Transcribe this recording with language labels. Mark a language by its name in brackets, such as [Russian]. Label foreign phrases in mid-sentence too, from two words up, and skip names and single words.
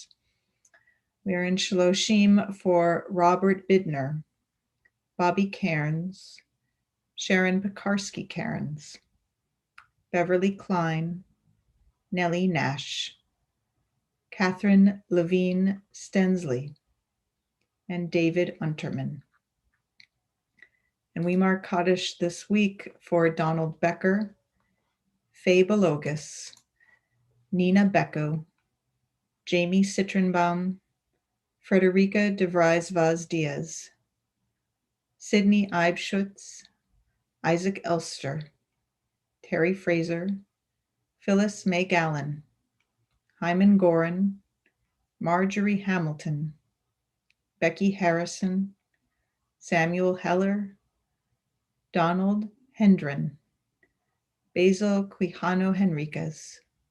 [English] We are in Shloshim for Robert Bidner, Bobby Cairns, Sharon Pekarsky Cairns, Beverly Klein, Nellie Nash, Catherine Levine Stensley, and David Unterman. And we mark Kaddish this week for Donald Becker, Faye Belogus, Nina Becko, Jamie Citronbaum, Frederica de Vries Vaz Diaz, Sydney Eibschutz, Isaac Elster, Terry Fraser, Phyllis May Gallen, Hyman Gorin, Marjorie Hamilton, Becky Harrison, Samuel Heller, Donald Hendren, Basil Quijano Henriquez,